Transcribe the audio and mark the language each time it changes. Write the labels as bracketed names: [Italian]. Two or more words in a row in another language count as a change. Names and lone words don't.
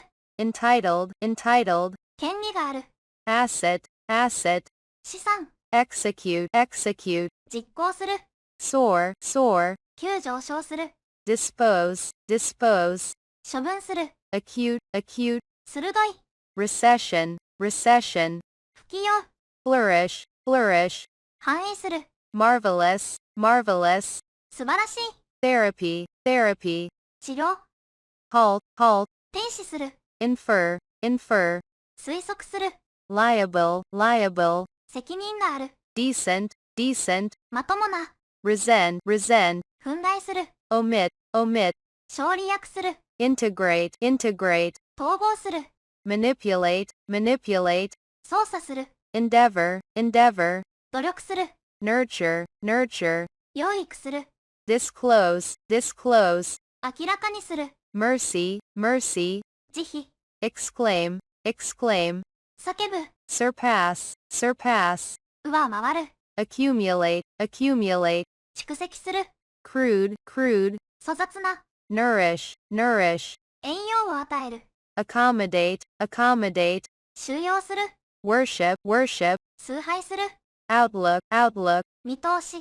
[English] entitled, entitled, [Japanese] 権利がある、 [English] asset, asset, [Japanese] 資産、 [English] execute, execute, [Japanese] 実行する、 [English] soar, soar, [Japanese] 急上昇する、 [English] dispose, dispose, [Japanese] 処分する、 [English] acute, acute, [Japanese] 鋭い、 [English] recession, recession, [Japanese] 不起用、 [English] flourish, flourish, [Japanese] 反映する、 [English] marvelous, marvelous, [Japanese] 素晴らしい、 [English] therapy, therapy, [Japanese] 治療、 [English] halt, halt, [Japanese] 停止する、 [English] infer, infer, [Japanese] 推測する、 [English] liable, liable, [Japanese] 責任がある、 [English] decent, decent, [Japanese] まともな、 [English] resent, resent, [Japanese] 憤慨する、 [English] omit, omit, [Japanese] 省理訳する。 [English] integrate, integrate, [Japanese] 統合する。 [English] manipulate, manipulate, [Japanese] 操作する。 [English] endeavor, endeavor, [Japanese] 努力する。 [English] nurture, nurture, [Japanese] 養育する。 [English] disclose, disclose, [Japanese] 明らかにする。 [English] mercy, mercy, [Japanese] 慈悲。 [English] exclaim, exclaim, [Japanese] 叫ぶ。 [English] surpass, surpass, [Japanese] 上回る。 [English] accumulate, accumulate, [Japanese] 蓄積する。 [English] crude, crude, [Japanese] 粗雑な。 [English] nourish, nourish, [Japanese] 栄養を与える。 [English] accommodate, accommodate, [Japanese] 収容する。 [English] worship, worship, [Japanese] 崇拝する。 [English] outlook, outlook, [Japanese] 見通し。